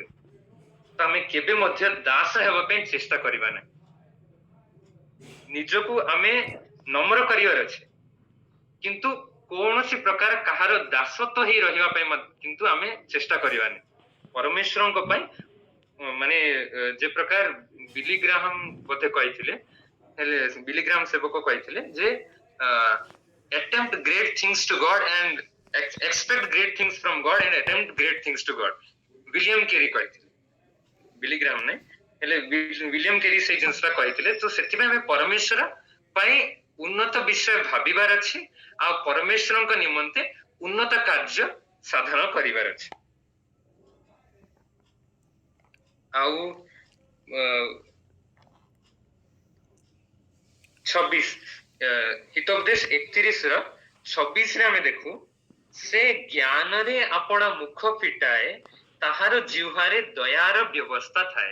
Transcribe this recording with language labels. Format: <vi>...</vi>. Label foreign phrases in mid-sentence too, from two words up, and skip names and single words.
<or>ତ ଆମେ କେବେ ମଧ୍ୟ ଦାସ ହେବା ପାଇଁ ଚେଷ୍ଟା କରିବା ନାହିଁ, ନିଜକୁ ଆମେ ନମ୍ର କରିବାର ଅଛି, କିନ୍ତୁ କୌଣସି ପ୍ରକାର କାହାର ଦାସତ୍ୱ ହେଇ ରହିବା ପାଇଁ କିନ୍ତୁ ଆମେ ଚେଷ୍ଟା କରିବାନି। ପରମେଶ୍ୱରଙ୍କ ପାଇଁ ମାନେ ଯେ ପ୍ରକାର ବିଲିଗ୍ରାହମ ବୋଧେ କହିଥିଲେ, ହେଲେ ବିଲିଗ୍ରାମ ସେବକ କହିଥିଲେ ଯେ</or> <en>attempt great things to God and expect great things from God and attempt great things to God।</en> <or>विलियम केरी କହିଥିଲେ, ବିଲିଗ୍ରାମ ନାହିଁ, ହେଲେ विलियम केरी ସେଇ ଜିନିଷଟା କହିଥିଲେ। ତ ସେଥିପାଇଁ ଆମେ ପରମେଶ୍ୱର ପାଇଁ ଉନ୍ନତ ବିଷୟ ଭାବିବାର ଅଛି ଆଉ ପରମେଶ୍ୱରଙ୍କ ନିମନ୍ତେ ଉନ୍ନତ କାର୍ଯ୍ୟ ସାଧନ କରିବାର ଅଛି। ଆଉ 26 ହିତୋପଦେଶ 31:26 ଆମେ ଦେଖୁ, ସେ ଜ୍ଞାନରେ ଆପଣ ମୁଖ ଫିଟାଏ, ତାହାର ଜିହ୍ୱାରେ ଦୟାର ବ୍ୟବସ୍ଥା ଥାଏ।</or>